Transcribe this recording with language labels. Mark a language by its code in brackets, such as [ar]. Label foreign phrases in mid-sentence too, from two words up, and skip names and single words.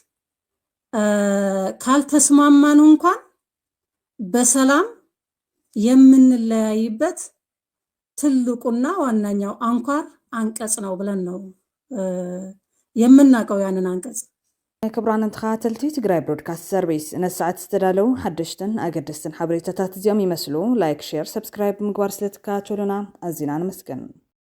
[am] ካልተስማማን እንኳን በሰላም የምንለያይበት ትልቁና ዋናኛው አንኳር አንቀጽ ነው ብለን ነው የምናውቀው ያንን አንቀጽ። [ti] ክቡራን ተኸታተልቲ ትግራይ ብሮድካስት ሰርቪስ ነሰዓት ዝተዳለው ሓደሽትን ኣገደስትን ሓበሬታታት እዚኦም ይመስሉ። [en] like, share, subscribe [ti] ምግባር ስለትከታተሉና ኣዝና ንመስገን።